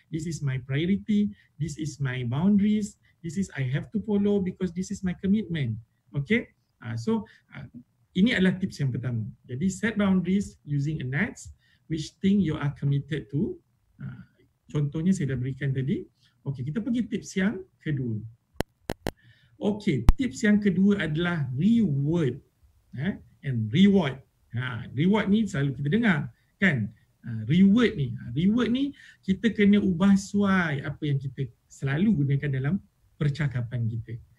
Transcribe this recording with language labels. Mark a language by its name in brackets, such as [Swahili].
[English] This is my priority, this is my boundaries, this is I have to follow because this is my commitment. [Malay] Okay, so ini adalah tips yang pertama. [English] Jadi set boundaries using a NATS, which thing you are committed to. [Malay] Contohnya saya dah berikan tadi. Okay, kita pergi tips yang kedua. Okay, tips yang kedua adalah [English] reward and reward. [Malay] Reward ni selalu kita dengar, kan? Reward ni kita kena ubah suai apa yang kita selalu gunakan dalam percakapan kita.